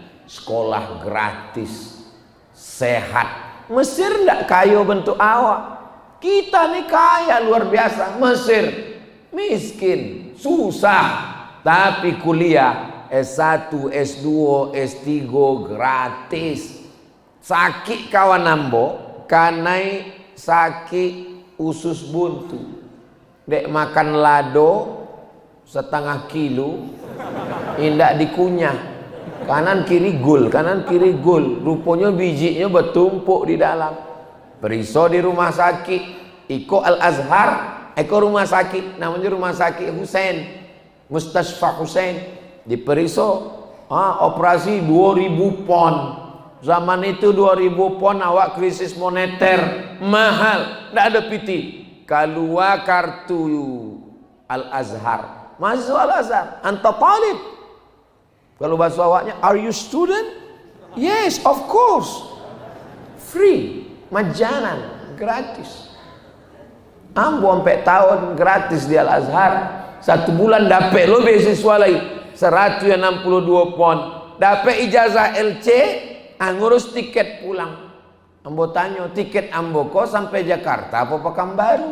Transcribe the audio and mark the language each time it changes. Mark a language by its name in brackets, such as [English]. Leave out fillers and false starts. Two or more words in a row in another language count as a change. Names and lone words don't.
[Indonesian] Sekolah gratis, sehat. [Minangkabau] Mesir ndak kaya bentuk awak. [Indonesian] Kita nih kaya luar biasa. Mesir miskin, susah, tapi kuliah S1, S2, S3 gratis. [Minangkabau] Sakit kawan nambo, kanai sakit usus buntu. Dek makan lado setengah kilo, indak dikunyah. [Indonesian] Kanan kiri gul, kanan kiri gul. Rupanya bijinya bertumpuk di dalam. [Minangkabau] Periso di rumah sakit, Iko Al-Azhar, Eko rumah sakit, namanya rumah sakit Husain, Mustashfa Husain. Di Periso, operasi 2000 pon. [Indonesian] Zaman itu 2000 pon, awak krisis moneter, mahal, tidak ada piti. Keluar kartu Al-Azhar, mahasiswa Al-Azhar, [Arabic] أنت طالب. [Minangkabau] Kalau bahasa awaknya, [English] are you student? Yes, of course. Free. [Indonesian] Majanan, gratis. [Minangkabau] Ambo sampai tahun gratis di Al-Azhar. 1 bulan dapat lo beasiswa lagi 162 pon. [Indonesian] Dapat ijazah LC, ngurus tiket pulang. [Minangkabau] Ambo tanya, tiket ambo kok sampai Jakarta apa Pekanbaru?